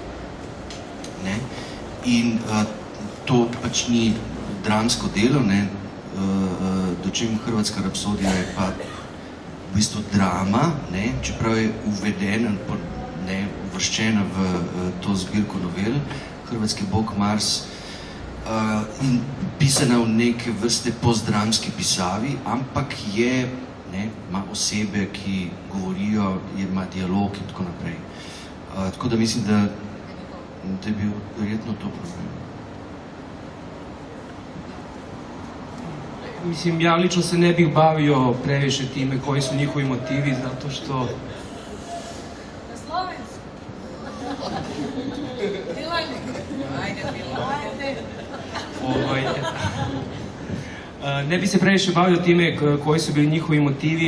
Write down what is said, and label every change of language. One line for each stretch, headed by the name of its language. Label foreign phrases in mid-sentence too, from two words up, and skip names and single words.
Slovenian: In to pač ni dramsko delo, dočim hrvatska rapsodija je pa v bistvu drama, čeprav je uvedena, uvrščena v to zbirko novel, hrvatski bog Mars, in pisana v neke vrste postdramski pisavi, ampak ima osebe, ki govorijo, ima dialog in tako naprej. Tako da mislim, da je bil verjetno to problem.
Serbian: Mislim, ja lično se ne bih bavio previše time koji su njihovi motivi, zato što... Ne bi se previše bavio time koji su bili njihovi motivi.